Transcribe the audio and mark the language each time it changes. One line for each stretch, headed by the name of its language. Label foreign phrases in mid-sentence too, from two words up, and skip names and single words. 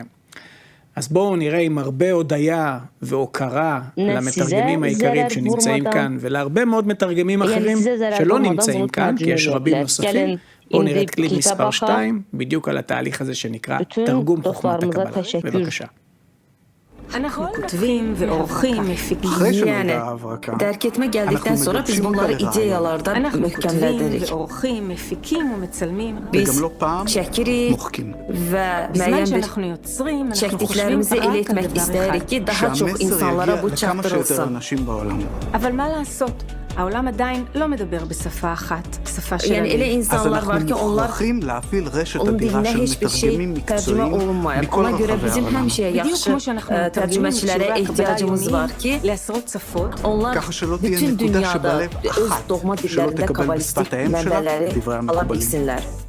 Hebrew: אז בואו נראה עם הרבה הודיה והוקרה למתרגמים העיקריים שנמצאים כאן, ולהרבה מאוד מתרגמים אחרים שלא נמצאים כאן, כי יש רבים נוספים. בואו נראה את קליפ מספר 2, בדיוק על התהליך הזה שנקרא תרגום חוכמת הקבלה. בבקשה. אנחנו כותבים ועורכים,
Azerbaijani: yəni dərk etmə gəldikdən sonra biz bunları ideyalarda möhkəmlədirik. Biz çəkirik və müəyyən bir çəkdiklərimizi elə etmək istəyirik ki, daha çox insanlara bu çatdırılsın.
Hebrew: העולם עדיין לא מדבר בשפה אחת, בשפה של
Azerbaijani: Yəni elə insanlar var ki, onlar onun dilinə heç bir şey tərcümə olunmayıb. Ona görə bizim həmişə yaxşı tərcüməçilərə ehtiyacımız var ki, onlar bütün dünyada öz doğma dillərində kabalistik mənbələri ala bilsinlər.